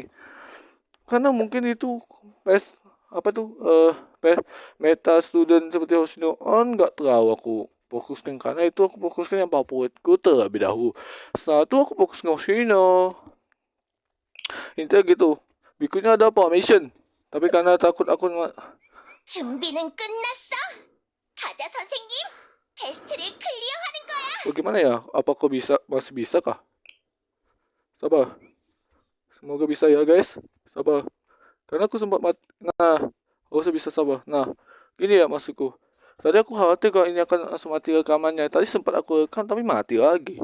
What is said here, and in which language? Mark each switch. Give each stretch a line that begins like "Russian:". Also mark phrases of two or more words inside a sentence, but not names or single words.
Indonesian: Karena mungkin itu PS apa tuh meta student seperti Hoshino on nggak terlalu aku fokuskan karena itu aku fokuskan yang favoritku terlebih dahulu. Setelah itu aku fokus ke Hoshino. Intinya gitu. Berikutnya ada formation. Tapi karena takut aku
Korean: 준비는 끝났어. 가자, 선생님. 테스트를 클리어하는 거야.
Indonesian: bagaimana ya? Apakah masih bisa kah? Sabar. Semoga bisa ya guys. Sabar. Karena aku sempat nah Harusnya bisa sabar. Nah, gini ya maksudku. Tadi aku khawatir kalau ini akan langsung mati rekamannya. Tadi sempat aku rekam tapi mati lagi.